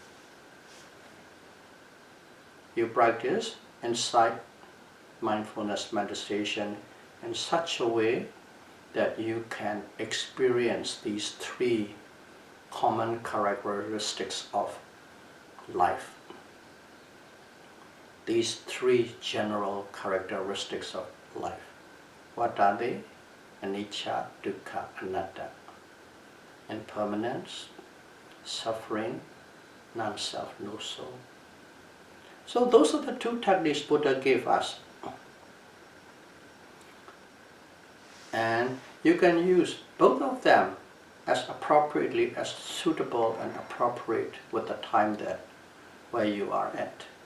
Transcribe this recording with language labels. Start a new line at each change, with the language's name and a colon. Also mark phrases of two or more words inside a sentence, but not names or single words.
English: You practice insight, mindfulness meditation in such a way that you can experience these three common characteristics of life. These three general characteristics of life. What are they?
Pali: Anicca, dukkha, anatta.
English: Impermanence, suffering, non-self, no soul. So those are the two techniques Buddha gave us. And you can use both of them as appropriately, as suitable and appropriate with the time where you are at.